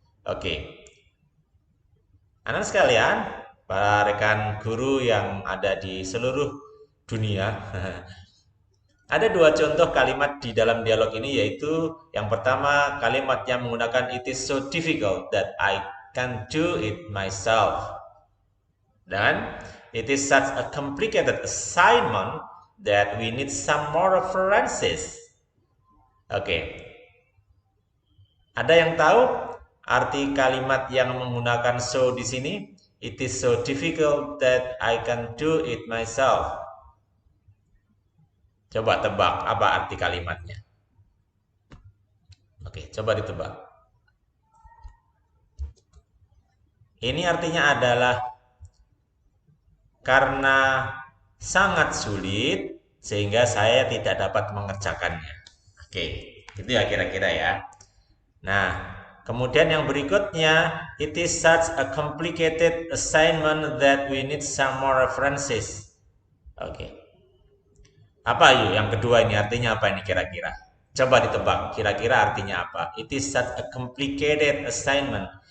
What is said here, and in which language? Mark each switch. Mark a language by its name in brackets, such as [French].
[Indonesian] Oke. Anak sekalian, para rekan guru yang ada di seluruh dunia, ada dua contoh kalimat di dalam dialog ini, yaitu yang pertama kalimat yang menggunakan [English] "it is so difficult that I can't do it myself", [Indonesian] dan [English] "it is such a complicated assignment that we need some more references". [Indonesian] Oke. Ada yang tahu arti kalimat yang menggunakan so di sini? [English] It is so difficult that I can do it myself. [Indonesian] Coba tebak apa arti kalimatnya. Oke, coba ditebak. Ini artinya adalah karena sangat sulit sehingga saya tidak dapat mengerjakannya. Oke, itu ya kira-kira ya. Nah, kemudian yang berikutnya, [English] it is such a complicated assignment that we need some more references. Oke. [Indonesian] Apa yuk yang kedua ini artinya apa ini kira-kira? Coba ditebak, kira-kira artinya apa? [English] It is such a complicated assignment.